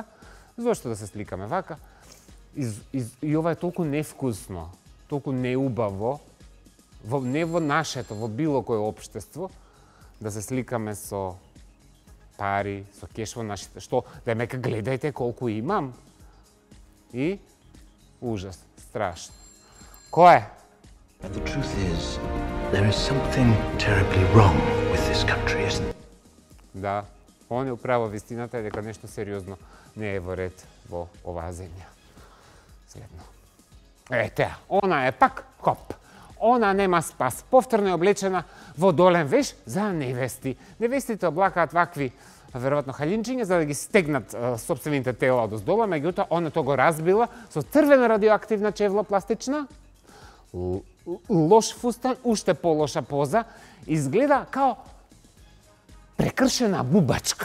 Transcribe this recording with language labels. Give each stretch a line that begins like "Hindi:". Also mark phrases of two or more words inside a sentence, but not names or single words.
Macedonian: Зошто да се сликаме вака? И ова е толку невкусно, толку неубаво, не во нашето, во било кое општество, да се сликаме со пари, со кеш во нашите, што, да мека гледајте колку имам. И ужас, страшно. Кој е?
English: But the truth is, there is something terribly wrong with this country, isn't it?
Macedonian: Да, он е управо вистината е дека нешто сериозно не е во ред во оваа земја. Следно. Теа, она е пак хоп. Она нема спас. Повторно е облечена во долен веш за невести. Невестите облакаат вакви, веројатно халинчиња, за да ги стегнат сопствените тела од оздола, меѓутоа она тоа го разбила со црвена радиоактивна чевла пластична, лош фустан, уште полоша поза, изгледа као прекршена бубачка.